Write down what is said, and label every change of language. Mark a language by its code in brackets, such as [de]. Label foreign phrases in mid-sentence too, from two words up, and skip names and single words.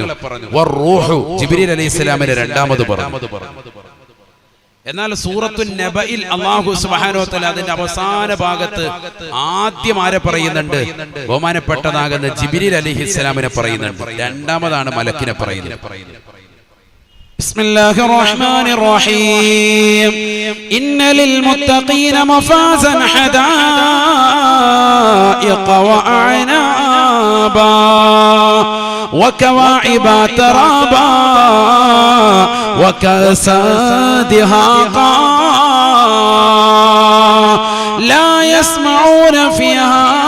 [ml] വറൂഹു ജിബ്രീൽ അലൈഹിസ്സലാമിനെ രണ്ടാമത് പറഞ്ഞു. എന്നാൽ സൂറത്തുൻ നബയിൽ [ar] الله سبحانه و تعالى [ml] അതിന്റെ അവസാന ഭാഗത്ത് ആദ്യം ആരെ പറയുന്നുണ്ട്? ബഹുമാനപ്പെട്ടതാകുന്ന ജിബ്രീൽ അലൈഹിസ്സലാമിനെ പറയുന്നുണ്ട്. രണ്ടാമതാണ് മലക്കിനെ പറയുന്നത്. [ar] بسم الله الرحمن الرحيم إن للمتقين مفازا حدائق وأعنابا وكواعب ترابا وكأسا دهاقا لا يسمعون فيها